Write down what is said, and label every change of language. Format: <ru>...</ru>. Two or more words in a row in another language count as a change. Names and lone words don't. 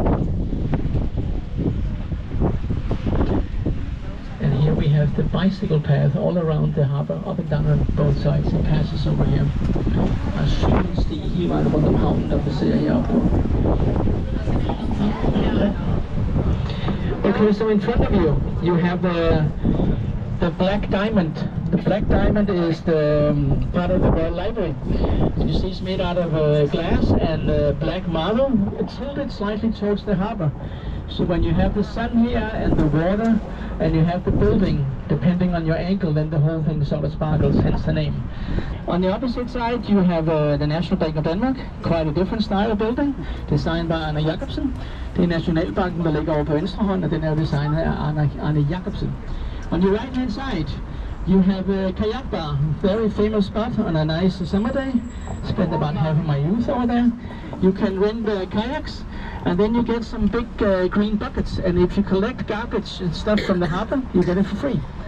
<en>And here we have the bicycle path all around the harbor, up and down on both sides. It passes over here.</en> <da>Og cykelsti hele vejen rundt om havnen, der passerer heroppe på.</da> <en>Okay, so in front of you, you have the Black Diamond. The black diamond is the part of the Royal Library. And you see it's made out of glass and black marble. It's tilted slightly towards the harbor. So when you have the sun here and the water and you have the building, depending on your angle, then the whole thing sort of sparkles, hence the name. On the opposite side you have the National Bank of Denmark, quite a different style of building, designed by Arne Jacobsen.</en> <da>Det er Nationalbanken, der ligger over på venstre hånd, og den er designet af Arne Jacobsen.</da> <en>On your right hand side you have a kayak bar, very famous spot on a nice summer day. Spent about half of my youth over there. You can rent kayaks, and then you get some big green buckets, and if you collect garbage and stuff from the harbor, you get it for free.</en>